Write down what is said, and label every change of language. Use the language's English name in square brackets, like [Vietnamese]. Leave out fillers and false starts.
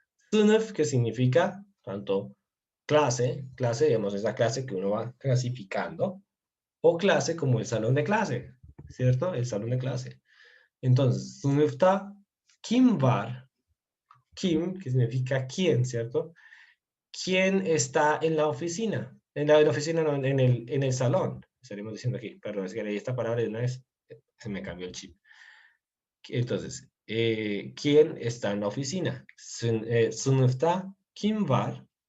[Spanish] Sınıf, que significa tanto clase, digamos, es la clase que uno va clasificando, o clase como el salón de clase, ¿cierto? El salón de clase. Entonces, [Turkish] sınıfta kim var? [Spanish] Kim, que significa quién, ¿cierto? ¿Quién está en la oficina? En la oficina, no, en el salón. Estaremos diciendo aquí, perdón, es que leí esta palabra de una vez, se me cambió el chip. Entonces, ¿quién está en la oficina? [Turkish] Sınıfta kim var?